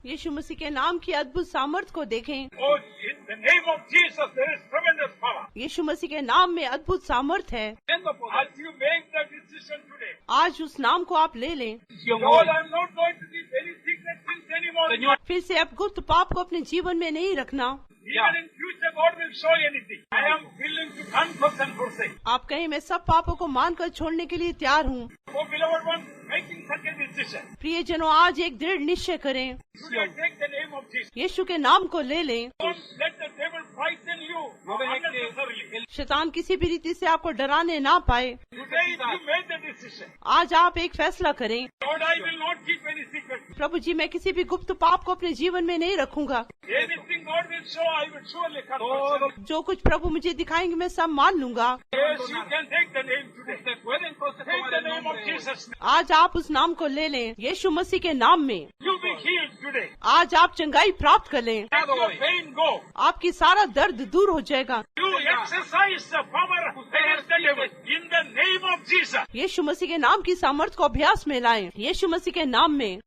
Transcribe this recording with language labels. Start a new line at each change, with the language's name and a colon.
Hindi: यीशु मसीह के नाम की अद्भुत सामर्थ को देखें।
English: Oh, in the name of Jesus there is tremendous power.
Hindi: यीशु मसीह के नाम में अद्भुत सामर्थ है।
English: As you make the decision today,
Hindi: आज उस नाम को आप ले लें।
English: Lord, I'm not going to do any secret things anymore.
Hindi: फिर से अब गुप्त पाप को अपने जीवन में नहीं रखना।
English: Even in future, God will show you anything. I am willing to confess and forsake.
Hindi: आप कहें मैं सब पापों को मानकर छोड़ने के लिए तैयार हूँ।
English: Oh, beloved one, making such a decision.
Hindi: प्रियजनों, आज एक दृढ़ निश्चय करें।
English: Today, take the name of Jesus.
Hindi: यीशु के नाम को ले लें।
English: Don't let the devil fight
Spanish: No dejes
English: unnecessarily.
Spanish: que el
Hindi: शैतान किसी भी रीति से आपको डराने ना पाए।
English: Today you made the decision.
Hindi: आज आप एक फैसला करें,
English: Lord, I will not keep any secret.
Hindi: प्रभु जी मैं किसी भी गुप्त पाप को अपने जीवन में नहीं रखूंगा।
English: Anything God will show, I will surely confess.
Hindi: जो कुछ प्रभु मुझे दिखाएंगे मैं सब मान लूंगा।
English: Yes, you can take the name today.
Spanish: usted puede entonces
English: Take
Spanish: tomar
English: the
Spanish: el
English: name of
Spanish: nombre.
English: Jesus.
Hindi: आज आप उस नाम को ले लें, यीशु मसीह के नाम में।
English: You be healed today.
Hindi: आज आप चंगाई प्राप्त कर लें,
English: Let your pain go.
Hindi: आपकी सारा दर्द दूर हो जाएगा।
English: You exercise the power against the devil in the name of Jesus.
Hindi: यीशु मसीह के नाम की सामर्थ्य को अभ्यास में लाएं, यीशु मसीह के नाम में।